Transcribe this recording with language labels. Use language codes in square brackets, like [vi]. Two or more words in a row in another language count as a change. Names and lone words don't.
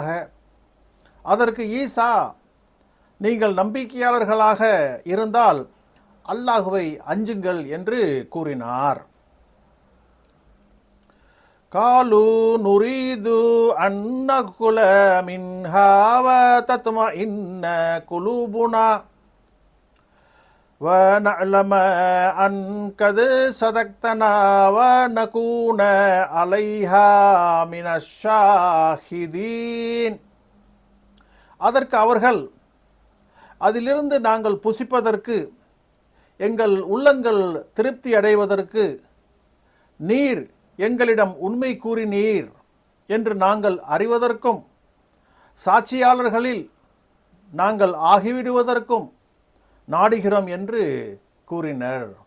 [ta] அதற்கு ஈசா, நீங்கள் நம்பிக்கையாளர்களாக இருந்தால் அல்லாஹுவை அஞ்சுங்கள் என்று கூறினார். [ar] قالوا نريد أن نأكل منها وتطمئن قلوبنا وَنَعْلَمَ أَنْ قَدْ صَدَقْتَنَا وَنَكُونَ عَلَيْهَا مِنَ الشَّاهِدِينَ. [ta] அதற்கு அவர்கள், அதிலிருந்து நாங்கள் புசிப்பதற்கு, எங்கள் உள்ளங்கள் திருப்தி அடைவதற்கு நீர் எங்களிடம் உண்மை கூறினீர் என்று நாங்கள் அறிவதற்கும், சாட்சியாளர்களில் நாங்கள் ஆகிவிடுவதற்கும் நாடுகிறோம் என்று கூறினர்.